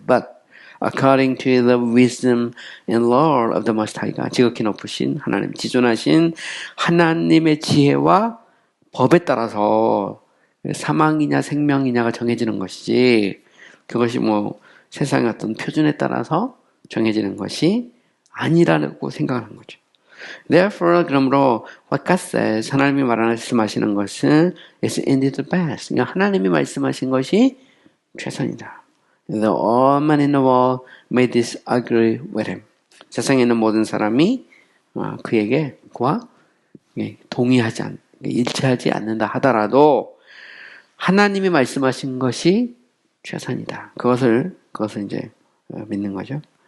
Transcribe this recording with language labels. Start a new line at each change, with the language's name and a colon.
English: But according to the wisdom and law of the Most High God,
Korean: 지극히 높으신 하나님, 지존하신 하나님의 지혜와 법에 따라서 사망이냐 생명이냐가 정해지는 것이지, 그것이 세상의 어떤 표준에 따라서 정해지는 것이 아니라고 생각하는 거죠.
English: Therefore,
Korean: 그러므로
English: what God says,
Korean: 하나님이 말씀하시는 것은
English: is indeed the best.
Korean: 그러니까 하나님이 말씀하신 것이 최선이다.
English: The all men in the world may disagree with him.
Korean: 세상에 있는 모든 사람이 그와 동의하지 일치하지 않는다 하더라도 하나님이 말씀하신 것이 최선이다. 그것을 이제 믿는 거죠.